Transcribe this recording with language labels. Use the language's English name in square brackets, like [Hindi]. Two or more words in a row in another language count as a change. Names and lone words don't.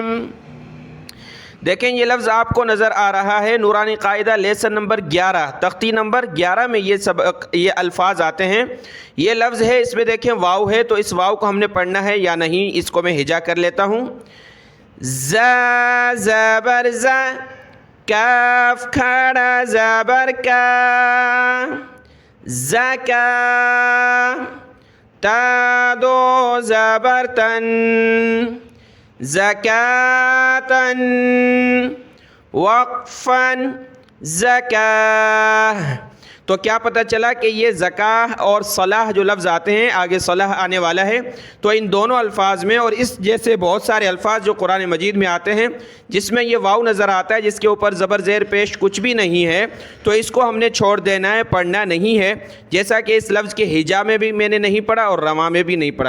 [Urdu] دیکھیں یہ لفظ آپ کو نظر آ رہا ہے، نورانی قاعدہ لیسن نمبر 11، تختی نمبر 11 میں یہ الفاظ آتے ہیں۔ یہ لفظ ہے، اس میں دیکھیں واو ہے، تو اس واو کو ہم نے پڑھنا ہے یا نہیں، اس کو میں ہجا کر لیتا ہوں۔ زا زبر زا، کاف کھڑا زبر کا، زکا، تا دو زبر تن، زکاتن، وقفن، زکاہ۔ تو کیا پتہ چلا کہ یہ زکاہ اور صلاح جو لفظ آتے ہیں، آگے صلاح آنے والا ہے، تو ان دونوں الفاظ میں اور اس جیسے بہت سارے الفاظ جو قرآن مجید میں آتے ہیں جس میں یہ واو نظر آتا ہے، جس کے اوپر زبر زیر پیش کچھ بھی نہیں ہے، تو اس کو ہم نے چھوڑ دینا ہے، پڑھنا نہیں ہے، جیسا کہ اس لفظ کے ہجا میں بھی میں نے نہیں پڑھا اور رواں میں بھی نہیں پڑھا۔